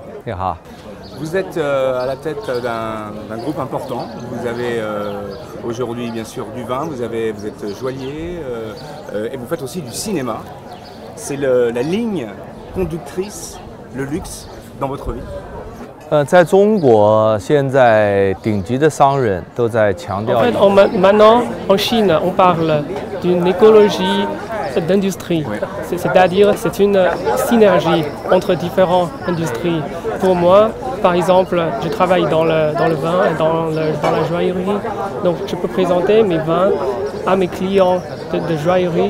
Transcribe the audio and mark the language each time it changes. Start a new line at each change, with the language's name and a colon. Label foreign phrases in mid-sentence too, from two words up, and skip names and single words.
Chinese: 你好，
French: vous êtes à la tête d'un groupe important. Vous avez aujourd'hui bien sûr du vin, vous êtes joaillier et vous faites aussi du cinéma. C'est la ligne conductrice, le luxe dans votre vie.
Chinese: 在中国，现在顶级的商人都在强调。
French: En fait, maintenant, en Chine, on parle d'une écologie d'industrie. C'est-à-dire, c'est une synergie entre différentes industries. Pour moi, par exemple, je travaille dans le vin et dans la joaillerie. Donc, je peux présenter mes vins à mes clients de joaillerie.